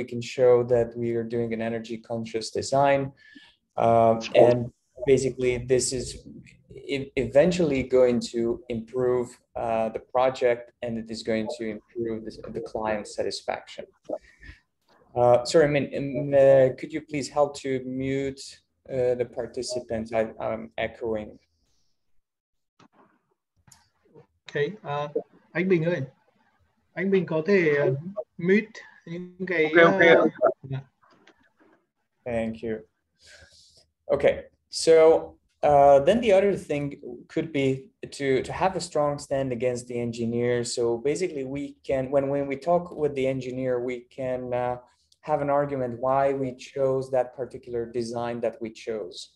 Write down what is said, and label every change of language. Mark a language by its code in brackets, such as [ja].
[en] We can show that we are doing an energy conscious design, and basically this is eventually going to improve the project, and it is going to improve the client's satisfaction. Sorry, could you please help to mute the participants? I'm echoing. [vi] Okay, anh Bình ơi, anh Bình có thể mute những cái. [en] Okay. Thank you. Okay, so then the other thing could be to have a strong stand against the engineer. So basically, we can, when we talk with the engineer, we can have an argument why we chose that particular design that we chose.